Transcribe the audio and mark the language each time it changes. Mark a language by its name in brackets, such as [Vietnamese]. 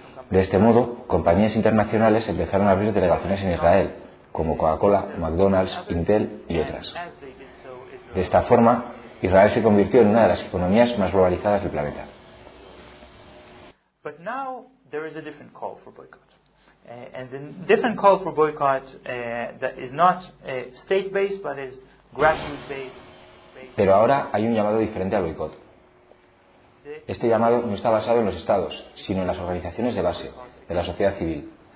[Spanish] De este modo, compañías internacionales empezaron a abrir delegaciones en Israel, como Coca-Cola, McDonald's, Intel y otras. De esta forma, Israel se convirtió en una de las economías más globalizadas del planeta. [English] But now there is a different call for boycott. And the different call for boycott that is not state-based but is grassroots-based. [Spanish] Pero ahora hay un llamado diferente al boicot. Este llamado no está basado en los estados, sino en las organizaciones de base, de la sociedad civil.